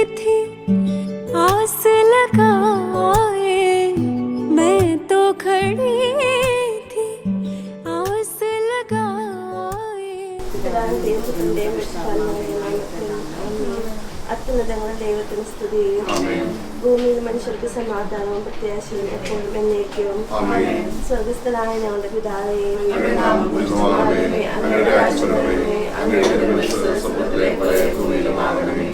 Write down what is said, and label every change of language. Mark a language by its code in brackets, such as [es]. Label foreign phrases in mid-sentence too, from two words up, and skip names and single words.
[hi] थी आस लगाए, मैं तो खड़ी थी आस लगाए। [ml] അത്യുന്നതങ്ങൾ ദൈവത്തിന് സ്തുതി. ഭൂമിയിൽ മനുഷ്യർക്ക് സമാധാനവും പ്രത്യാശയും എപ്പോഴും എന്നേക്കും. സ്വർഗസ്ഥനായ ഞങ്ങളുടെ പിതാവേ, അങ്ങയുടെ നാമം പൂജിതമാകണമേ, അങ്ങയുടെ രാജ്യം വരണമേ, അങ്ങയുടെ തിരുമനസ്സുപോലെ ഭൂമിയിലുമാകണമേ.